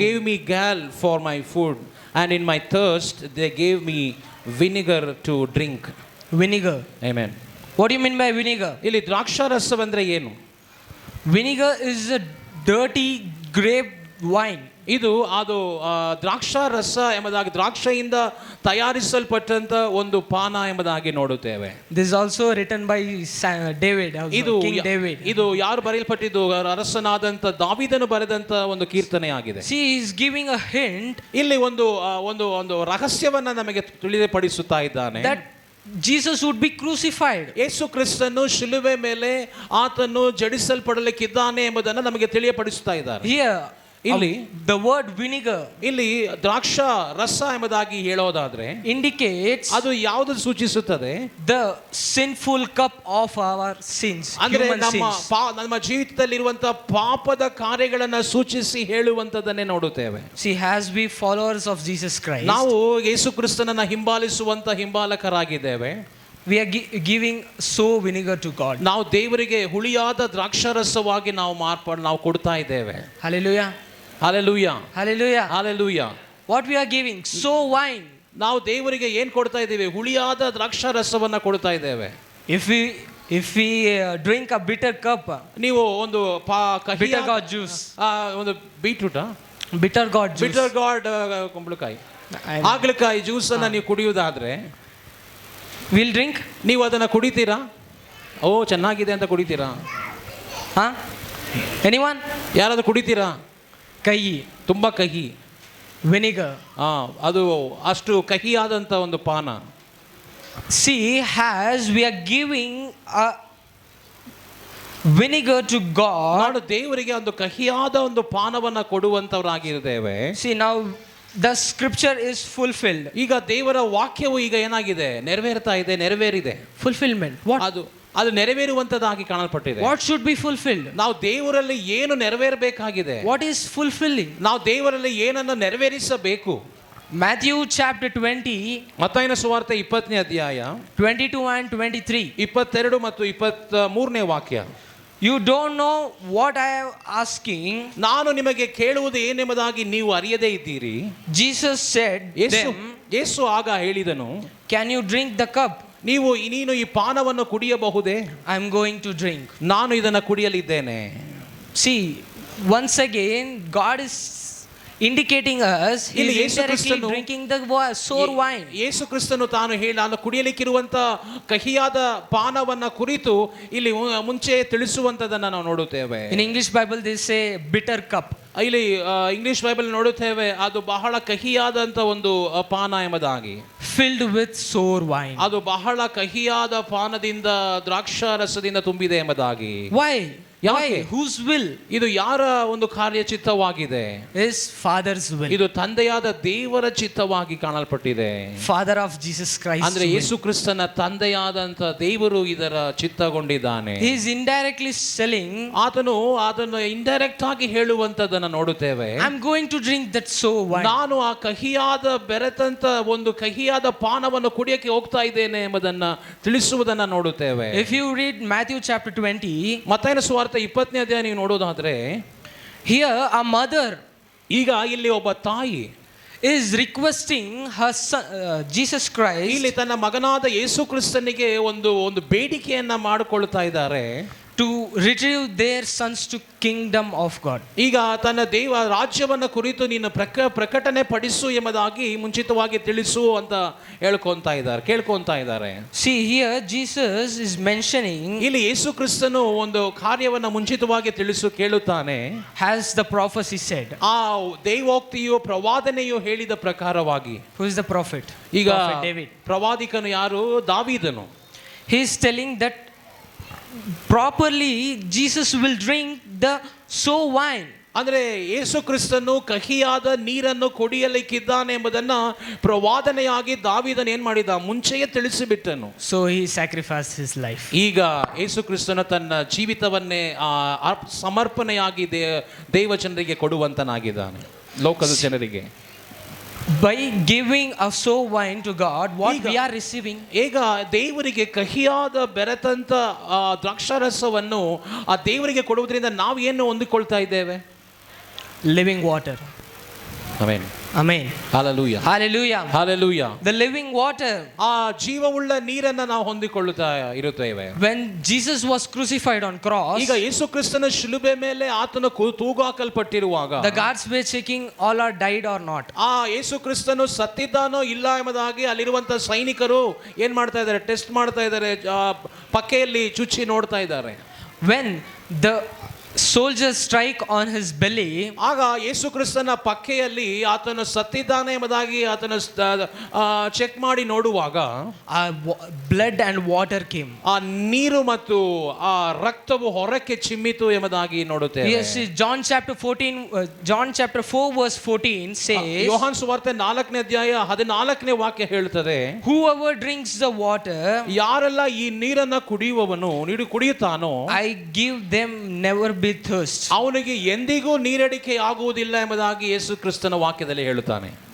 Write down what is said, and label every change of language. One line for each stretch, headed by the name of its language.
English: gave me gall for my food, and in my thirst they gave me vinegar to drink. Vinegar. Amen. What do you mean by vinegar?
Kannada: ಇಲ್ಲಿ ದ್ರಾಕ್ಷಾರಸವಂದ್ರೆ ಏನು?
English: Vinegar is a dirty grape wine.
Kannada: ಇದು ಅದು ದ್ರಾಕ್ಷಾರಸ ಎಂಬುದಾಗಿ ದ್ರಾಕ್ಷೆಯಿಂದ ತಯಾರಿಸಲ್ಪಟ್ಟಂತ ಒಂದು ಪಾನ ಎಂಬುದಾಗಿ ನೋಡುತ್ತೇವೆ.
English: This is also written by David,
Kannada: ಇದು
English: King David.
Kannada: ಇದು ಯಾರು ಬರೆಯಲ್ಪಟ್ಟಿದ್ದು? ಅರಸನಾದಂತ ದಾವೀದನು ಬರೆದಂತ ಒಂದು ಕೀರ್ತನೆ ಆಗಿದೆ.
English: See, he is giving a hint
Kannada: ಇಲ್ಲಿ ಒಂದು ಒಂದು ಒಂದು ರಹಸ್ಯವನ್ನ ನಮಗೆ ತಿಳಿಯಪಡಿಸುತ್ತಾ ಇದ್ದಾನೆ.
English: that Jesus would be crucified.
Kannada: ಯೇಸು ಕ್ರಿಸ್ತನು ಶಿಲುಬೆ ಮೇಲೆ ಆತನು ಜಡಿಸಲ್ಪಡಲಿಕ್ಕಿದ್ದಾನೆ ಎಂಬುದನ್ನು ನಮಗೆ ತಿಳಿಯಪಡಿಸುತ್ತಾ ಇದ್ದಾರೆ.
English: Here,
Kannada: ಇಲ್ಲಿ
English: the word vinegar
Kannada: ಇಲ್ಲಿ ದ್ರಾಕ್ಷಾ ರಸ ಎಂಬುದಾಗಿ ಹೇಳೋದಾದ್ರೆ
English: indicates
Kannada: ಅದು ಯಾವುದು ಸೂಚಿಸುತ್ತದೆ?
English: the sinful cup of our sins,
Kannada: ಅಂದ್ರೆ
English: human sins.
Kannada: ನಮ್ಮ ಜೀವಿತದಲ್ಲಿರುವಂತಹ ಪಾಪದ ಕಾರ್ಯಗಳನ್ನ ಸೂಚಿಸಿ ಹೇಳುವಂತದನ್ನೇ ನೋಡುತ್ತೇವೆ.
English: See, as we followers of Jesus Christ,
Kannada: ನಾವು ಯೇಸು ಕ್ರಿಸ್ತನನ್ನ ಹಿಂಬಾಲಿಸುವಂತ ಹಿಂಬಾಲಕರಾಗಿದ್ದೇವೆ.
English: we are giving so vinegar to God.
Kannada: ನಾವು ದೇವರಿಗೆ ಹುಳಿಯಾದ ದ್ರಾಕ್ಷಾರಸವಾಗಿ ನಾವು ಕೊಡ್ತಾ ಇದ್ದೇವೆ.
English: Hallelujah. Hallelujah. Hallelujah. Hallelujah. What we are giving? So wine.
Kannada: ನಾವು ದೇವರಿಗೆ ಏನು ಕೊಡ್ತಾ ಇದ್ದೇವೆ? ಹುಳಿಯಾದ ದ್ರಾಕ್ಷಾರಸವನ್ನ ಕೊಡ್ತಾ ಇದ್ದೇವೆ.
English: If we drink a bitter cup,
Kannada: ನೀವು ಒಂದು
English: bitter gourd juice,
Kannada: ಒಂದು beetroot
English: bitter gourd juice, bitter gourd
Kannada: ಕುಂಬಳಕಾಯಿ ಹಾಗಲಕಾಯಿ ಜ್ಯೂಸ್ ಅನ್ನ ನೀವು ಕುಡಿಯುವುದಾದ್ರೆ
English: we'll drink.
Kannada: ನೀವು ಅದನ್ನ ಕುಡಿತೀರಾ? ಓ ಚೆನ್ನಾಗಿದೆ ಅಂತ ಕುಡಿತೀರಾ?
English: Huh? Anyone?
Kannada: ಯಾರಾದ್ರೂ ಕುಡಿತೀರಾ? Kahi. ತುಂಬಾ ಕಹಿ.
English: Vinegar.
Kannada: ಅದು ಅಷ್ಟು ಕಹಿಯಾದಂತ ಒಂದು ಪಾನ.
English: See, as we are giving a vinegar to God,
Kannada: ನಾನು ದೇವರಿಗೆ ಒಂದು ಕಹಿಯಾದ ಒಂದು ಪಾನವನ್ನ ಕೊಡುವಂತವರಾಗಿದ್ದೇವೆ.
English: see, now the scripture is fulfilled.
Kannada: ಈಗ ದೇವರ ವಾಕ್ಯವು ಈಗ ಏನಾಗಿದೆ? ನೆರವೇರಿದೆ.
English: Fulfillment. What?
Kannada: ಅದು ನೆರವೇರುವಂತದಾಗಿ ಕಾಣಲ್ಪಟ್ಟಿದೆ.
English: What should be fulfilled?
Kannada: ನಾವು ದೇವರಲ್ಲಿ ಏನು ನೆರವೇರಬೇಕಾಗಿದೆ?
English: What is fulfilling?
Kannada: ನಾವು ದೇವರಲ್ಲಿ ಏನನ್ನು ನೆರವೇರಿಸಬೇಕು?
English: Matthew chapter 20,
Kannada: ಮತ್ತಾಯನ ಸುವಾರ್ತೆ 20ನೇ ಅಧ್ಯಾಯ
English: 22 and 23.
Kannada: 22 ಮತ್ತು 23ನೇ ವಾಕ್ಯ.
English: You don't know what I am asking.
Kannada: ನಾನು ನಿಮಗೆ ಕೇಳುವುದು ಏನೆಂಬುದಾಗಿ ನೀವು ಅರಿಯದೇ ಇದ್ದೀರಿ.
English: Jesus said them,
Kannada: ಯೇಸು ಆಗ ಹೇಳಿದನು,
English: can you drink the cup?
Kannada: ನೀನು ಈ ಪಾನವನ್ನು ಕುಡಿಯಬಹುದೇ?
English: I am going to drink.
Kannada: ನಾನು ಇದನ್ನು ಕುಡಿಯಲಿದ್ದೇನೆ.
English: See, once again God is indicating us he
Kannada: ಇಲ್ಲಿ
English: is
Kannada: ಯೇಸು
English: indirectly
Kannada: ಕ್ರಿಸ್ತನು
English: drinking the sour wine.
Kannada: ಯೇಸು ಕ್ರಿಸ್ತನು ನಾನು ಕುಡಿಯಲಿಕ್ಕಿರುವಂತ ಕಹಿಯಾದ ಪಾನವನ್ನ ಕುರಿತು ಇಲ್ಲಿ ಮುಂಚೆ ತಿಳಿಸುವಂತದನ್ನ ನಾವು ನೋಡುತ್ತೇವೆ.
English: In English Bible they say bitter cup.
Kannada: ಇಲ್ಲಿ ಇಂಗ್ಲಿಷ್ ಬೈಬಲ್ ನೋಡುತ್ತೇವೆ, ಅದು ಬಹಳ ಕಹಿಯಾದಂತ ಒಂದು ಪಾನ ಎಂಬುದಾಗಿ.
English: Filled with sour wine.
Kannada: ಅದು ಬಹಳ ಕಹಿಯಾದ ಪಾನದಿಂದ ದ್ರಾಕ್ಷಾರಸದಿಂದ ತುಂಬಿದೆ ಎಂಬುದಾಗಿ.
English: Why?
Kannada: ಯಾಕೆ?
English: Whose will?
Kannada: ಇದು ಯಾರ ಒಂದು ಕಾರ್ಯ ಚಿತ್ತವಾಗಿದೆ?
English: Is Father's will.
Kannada: ಇದು ತಂದೆಯಾದ ದೇವರ ಚಿತ್ತವಾಗಿ ಕಾಣಲ್ಪಟ್ಟಿದೆ.
English: Father of Jesus Christ.
Kannada: ಅಂದ್ರೆ ಯೇಸು ಕ್ರಿಸ್ತನ ತಂದೆಯಾದಂತ ದೇವರು ಇದರ ಚಿತ್ತಗೊಂಡಿದ್ದಾನೆ.
English: He is indirectly selling.
Kannada: ಆತನು ಅದನ್ನು ಇಂಡೈರೆಕ್ಟ್ ಆಗಿ ಹೇಳುವಂತದನ್ನ ನೋಡುತ್ತೇವೆ.
English: I'm going to drink that sour wine.
Kannada: ನಾನು ಆ ಕಹಿಯಾದ ಬೆರೆತಂತ ಒಂದು ಕಹಿಯಾದ ಪಾನವನ್ನು ಕುಡಿಯಕ್ಕೆ ಹೋಗ್ತಾ ಇದ್ದೇನೆ ಎಂಬುದನ್ನ ತಿಳಿಸುವುದನ್ನ ನೋಡುತ್ತೇವೆ.
English: If you read Matthew chapter 20,
Kannada: ಮತ್ತಾಯನ ಸುವಾರ್ತೆ 20ನೇ ಅಧ್ಯಾಯ ನೀವು ನೋಡೋದಾದ್ರೆ,
English: here a mother
Kannada: ಈಗ ಇಲ್ಲಿ ಒಬ್ಬ ತಾಯಿ
English: is requesting her son, Jesus Christ,
Kannada: ಇಲ್ಲಿ ತನ್ನ ಮಗನಾದ ಯೇಸು ಕ್ರಿಸ್ತನಿಗೆ ಒಂದು ಬೇಡಿಕೆಯನ್ನ ಮಾಡಿಕೊಳ್ತಾ ಇದ್ದಾರೆ.
English: to retrieve their sons to kingdom of God.
Kannada: ಈಗ ತನ್ನ ದೇವ ರಾಜ್ಯವನ್ನ ಕುರಿತು ನೀನು ಪ್ರಕಟಣೆ ಪಡಿಸು ಎಂಬುದಾಗಿ ಮುಂಚಿತವಾಗಿ ತಿಳಿಸು ಅಂತ ಕೇಳ್ಕೊಂತಾ ಇದ್ದಾರೆ.
English: See, here Jesus is mentioning,
Kannada: ಇಲ್ಲಿ ಯೇಸು ಕ್ರಿಸ್ತನು ಒಂದು ಕಾರ್ಯವನ್ನ ಮುಂಚಿತವಾಗಿ ಕೇಳುತ್ತಾನೆ.
English: has the prophecy said.
Kannada: ಆ ದೈವೋಕ್ತಿಯು ಪ್ರವಾದನೆಯು ಹೇಳಿದ ಪ್ರಕಾರವಾಗಿ.
English: Who is the prophet?
Kannada: ಈಗ
English: Prophet David.
Kannada: ಪ್ರವಾದಿಕನು ಯಾರು? ದಾವೀದನು. He is telling that properly Jesus will drink the sour wine. ಅಂದ್ರೆ ಯೇಸು ಕ್ರಿಸ್ತನು ಕಹಿಯಾದ ನೀರನ್ನು ಕುಡಿಯಲಿಕ್ಕಿದ್ದಾನೆ ಎಂಬುದನ್ನ ಪ್ರವಾದನೆಯಾಗಿ ದಾವೀದನು ಏನ್ ಮಾಡಿದ? ಮುಂಚೆಯೇ ತಿಳಿಸಿಬಿಟ್ಟನು.
English: So he sacrificed his life.
Kannada: ಈಗ ಯೇಸು ಕ್ರಿಸ್ತನು ತನ್ನ ಜೀವಿತವನ್ನೇ ಸಮರ್ಪಣೆಯಾಗಿ ದೇವ ಜನರಿಗೆ ಕೊಡುವಂತನಾಗಿದ್ದಾನೆ, ಲೋಕದ ಜನರಿಗೆ.
English: by giving a sour wine to God, what we are receiving?
Kannada: ಈಗ ದೇವರಿಗೆ ಕಹಿಯಾದ ಬೆರೆತಂತ ದ್ರಾಕ್ಷಾರಸವನ್ನು ಆ ದೇವರಿಗೆ ಕೊಡುವುದರಿಂದ ನಾವು ಏನು ಹೊಂದಿಕೊಳ್ತಾ ಇದ್ದೇವೆ?
English: Living water.
Kannada: Amen.
English: Amen.
Kannada: Hallelujah.
English: Hallelujah.
Kannada: Hallelujah.
English: The living water.
Kannada: ಆ ಜೀವವುಳ್ಳ ನೀರನ್ನ ನಾವು ಹೊಂದಿಕೊಳ್ಳುತ್ತಾ ಇರುತ್ತೇವೆ.
English: When Jesus was crucified on cross,
Kannada: ಈಗ ಯೇಸು ಕ್ರಿಸ್ತನ ಶಿಲುಬೆ ಮೇಲೆ ಆತನು ತೂಗಾಕಲ್ಪಟ್ಟಿರುವಾಗ
English: the guards were checking all are died or not.
Kannada: ಆ ಯೇಸು ಕ್ರಿಸ್ತನು ಸತ್ತಿದ್ದಾನೋ ಇಲ್ಲ ಎಂಬುದಾಗಿ ಅಲ್ಲಿರುವಂತ ಸೈನಿಕರು ಏನ್ ಮಾಡ್ತಾ ಇದ್ದಾರೆ? ಟೆಸ್ಟ್ ಮಾಡ್ತಾ ಇದ್ದಾರೆ, ಪಕ್ಕೆಯಲ್ಲಿ ಚುಚ್ಚಿ ನೋಡ್ತಾ ಇದ್ದಾರೆ.
English: When the soldiers strike on his belly,
Kannada: ಆಗ ಯೇಸು ಕ್ರಿಸ್ತನ ಪಕ್ಕೆಯಲ್ಲಿ ಆತನು ಸತ್ತಿದ್ದಾನೆ ಎಂಬುದಾಗಿ ಆತನು ಚೆಕ್ ಮಾಡಿ ನೋಡುವಾಗ
English: blood and water came.
Kannada: ಆ ನೀರು ಮತ್ತು ಆ ರಕ್ತವು ಹೊರಕ್ಕೆ ಚಿಮ್ಮಿತು ಎಂಬುದಾಗಿ ನೋಡುತ್ತೇವೆ.
English: Yes, John chapter 4 verse 14 says,
Kannada: ಯೋಹಾನ ಸುವಾರ್ತೆ 4ನೇ ಅಧ್ಯಾಯ 14ನೇ ವಾಕ್ಯ ಹೇಳುತ್ತದೆ,
English: whoever drinks the water,
Kannada: ಯಾರೆಲ್ಲ ಈ ನೀರನ್ನ ಕುಡಿಯುತ್ತಾನೋ,
English: I give them never be thirst.
Kannada: ಅವನಿಗೆ ಎಂದಿಗೂ ನೀರಡಿಕೆ ಆಗುವುದಿಲ್ಲ ಎಂಬುದಾಗಿ ಯೇಸು ಕ್ರಿಸ್ತನ ವಾಕ್ಯದಲ್ಲಿ ಹೇಳುತ್ತಾನೆ.